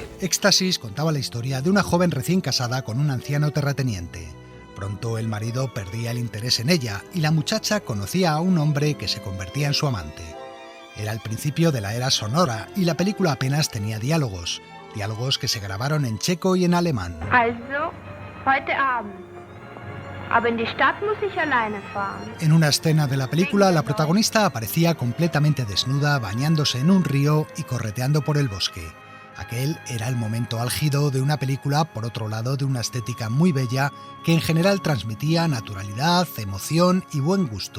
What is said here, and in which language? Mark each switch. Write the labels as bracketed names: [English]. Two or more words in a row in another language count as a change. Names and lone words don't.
[Spanish] Éxtasis contaba la historia de una joven recién casada con un anciano terrateniente. Pronto el marido perdía el interés en ella y la muchacha conocía a un hombre que se convertía en su amante. Era el principio de la era sonora y la película apenas tenía diálogos que se grabaron en checo y en alemán. [German] Also, heute Abend. Aber in die Stadt muss ich alleine fahren. [Spanish] En una escena de la película, la protagonista aparecía completamente desnuda, bañándose en un río y correteando por el bosque. Aquel era el momento álgido de una película, por otro lado, de una estética muy bella que en general transmitía naturalidad, emoción y buen gusto.